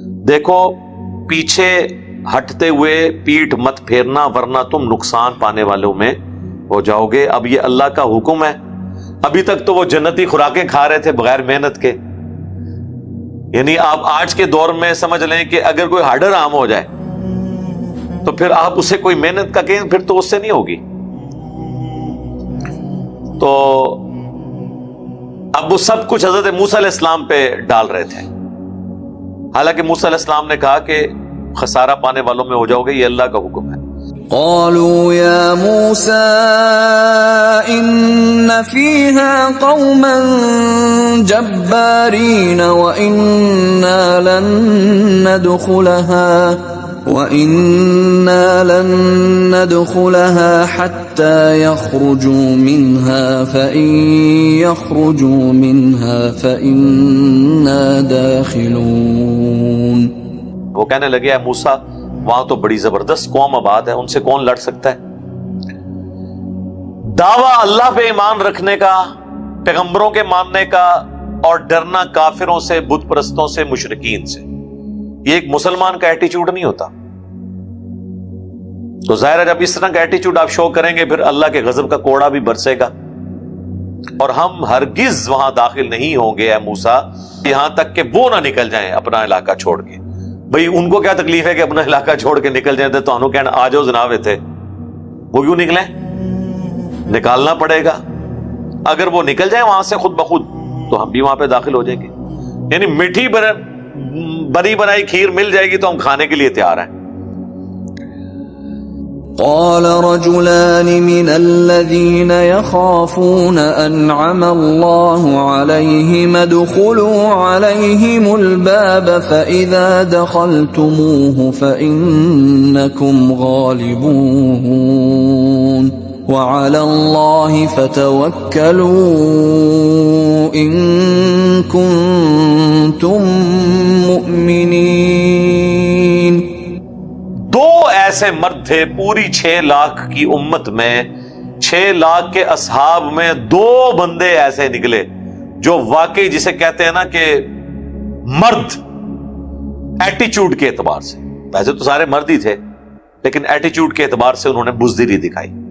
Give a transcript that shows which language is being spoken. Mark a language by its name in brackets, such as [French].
[Urdu] دیکھو، پیچھے ہٹتے ہوئے پیٹھ مت پھیرنا ورنہ تم نقصان پانے والوں میں ہو جاؤ گے۔ اب یہ اللہ کا حکم ہے۔ ابھی تک تو وہ جنتی خوراکیں کھا رہے تھے بغیر محنت کے، یعنی آپ آج کے دور میں سمجھ لیں کہ اگر کوئی ہارڈر عام ہو جائے تو پھر آپ اسے کوئی محنت کا کہیں پھر تو اس سے نہیں ہوگی۔ تو اب وہ سب کچھ حضرت موسیٰ علیہ السلام پہ ڈال رہے تھے، حالانکہ موسیٰ علیہ السلام نے کہا کہ خسارہ پانے والوں میں ہو جاؤ گے، یہ اللہ کا حکم ہے۔ [Arabic] قالوا يا موسى إن فيها قوما جبارين وإنا لن ندخلها حتى يخرجوا منها فإن يخرجوا منها فإنا داخلون۔ [Urdu] وہ کہنے لگے اے موسیٰ، وہاں تو بڑی زبردست قوم آباد ہے، ان سے کون لڑ سکتا ہے؟ دعویٰ اللہ پہ ایمان رکھنے کا، پیغمبروں کے ماننے کا، اور ڈرنا کافروں سے، بت پرستوں سے، مشرکین سے، یہ ایک مسلمان کا ایٹیچیوڈ نہیں ہوتا۔ تو ظاہر ہے جب اس طرح کا ایٹیچیوڈ آپ شو کریں گے پھر اللہ کے غضب کا کوڑا بھی برسے گا، اور ہم ہرگز وہاں داخل نہیں ہوں گے اے موسیٰ یہاں تک کہ وہ نہ نکل جائیں اپنا علاقہ چھوڑ کے۔ بھئی ان کو کیا تکلیف ہے کہ اپنا علاقہ چھوڑ کے نکل جائیں، تو انہوں کہنا آ جاؤ جناب تھے، وہ کیوں نکلیں؟ نکالنا پڑے گا۔ اگر وہ نکل جائیں وہاں سے خود بخود تو ہم بھی وہاں پہ داخل ہو جائیں گے، یعنی میٹھی بنی بنائی کھیر مل جائے گی تو ہم کھانے کے لیے تیار ہیں۔ [Arabic] قال رجلان من الذين يخافون أنعم الله عليهم ادخلوا عليهم الباب فإذا دخلتموه فإنكم غالبون وعلى الله فتوكلوا إن كنتم مؤمنين۔ [Urdu] دو ایسے مرد تھے پوری 6 لاکھ کی امت میں، 6 لاکھ کے اصحاب میں 2 بندے ایسے نکلے جو واقعی جسے کہتے ہیں نا کہ مرد، ایٹیچیوڈ کے اعتبار سے، ویسے تو سارے مرد ہی تھے لیکن ایٹیچیوڈ کے اعتبار سے انہوں نے بزدلی دکھائی۔